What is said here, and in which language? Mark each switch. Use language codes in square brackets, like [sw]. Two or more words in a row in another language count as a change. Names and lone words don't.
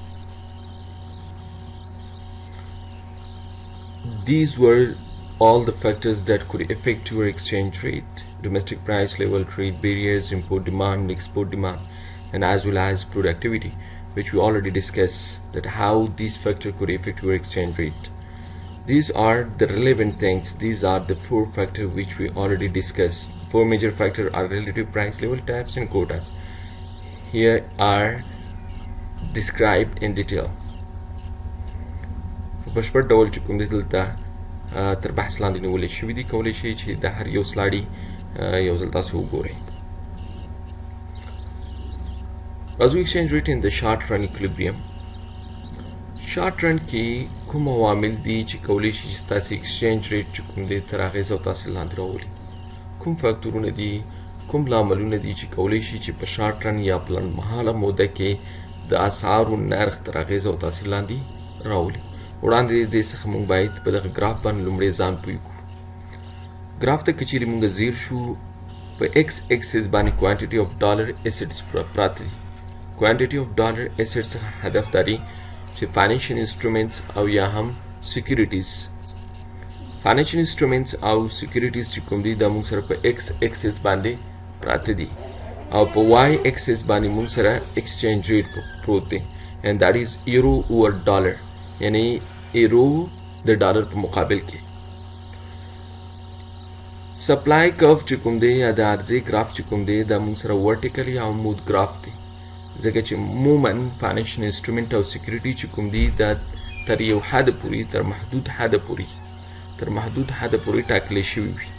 [en] These were all the factors that could affect your exchange rate: domestic price level, trade barriers, import demand, export demand, and as well as productivity, which we already discussed that how these factors could affect your exchange rate. These are the relevant things. These are the four factors which we already discussed. Four major factors are relative price level, tariffs, and quotas. Here are described in detail. [ps] په بشپړ ډول چې کوم دی دلته تر بحث لاندې نیولې شوي دي، کولی شئ چې د هر یو سلاډي یو ځل تاسو وګورئ. [en] بازو exchange rate in the short run equilibrium. short run [ps] کې کوم عوامل دي چې کولی شي چې ستاسې [en] exchange rate [ps] چې کوم دی تر اغېز او تاثیر لاندې راولي؟ کوم فاکتورونه دي، کوم لاملونه دي چې کولی شي چې په [en] short run [ps] یا په لنډمهاله موده کې د اسعارو نرخ تر اغېز او تاثیر لاندې راولي؟ وړاندې د دې څخه موږ باید په دغه ګراف باندې لومړی ځان پوه کړو. ګراف ته که چیرې موږ ځیر شو، په [en] X axis [ps] باندې [en] quantity of dollar assets [ps] پراته دي. [en] quantity of dollar asset [ps] څخه هدف داري چې [en] financial instruments [ps] او یا هم سیکیورټیز او سیکیورټیز چې کوم دي دا موږ سره په [en] X axis [ps] باندې پراته دي او په [en] Y axis [ps] باندې موږ سره [en] exchange rate [ps] پروت دی [en] and that is euro over dollar، [ps] یعنی ایرو د ډالر په مقابل کې. [en] supply curve [ps] چې کوم دی یا د عرضې ګراف چې کوم دی دا موږ سره ورټیکل یا عمود ګراف دی، ځکه چې عموما [en] financial instrument [ps] او سیکیورټي چې کوم دی دا تر یو حد پورې تر محدود حد پورې ټاکلی شوي وي.